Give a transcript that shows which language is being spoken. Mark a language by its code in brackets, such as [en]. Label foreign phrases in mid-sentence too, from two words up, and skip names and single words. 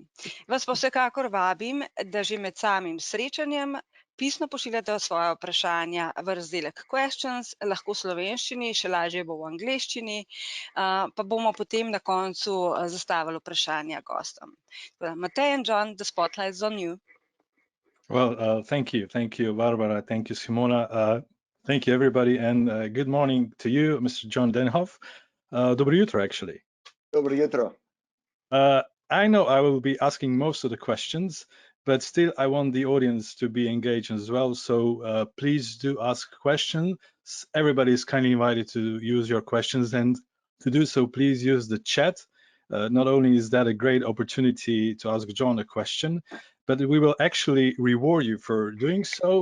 [sl] Vas pa vsekakor vabim, da že med samim srečanjem pisno pošiljate svoja vprašanja v razdelek questions, lahko v slovenščini, še lažje bo v angleščini, pa bomo potem na koncu zastavili vprašanja gostom. [en] Matej and John, the spotlight is on you. Well, thank you, Barbara. Thank you, Simona. Thank you, everybody, and good morning to you, Mr. John Denhof. [sl] Dobro jutro, [en] actually. [sl] Dobro jutro. [en] I know I will be asking most of the questions, but still I want the audience to be engaged as well. So please do ask questions. Everybody is kindly invited to use your questions, and to do so, please use the chat. Not only is that a great opportunity to ask John a question, but we will actually reward you for doing so.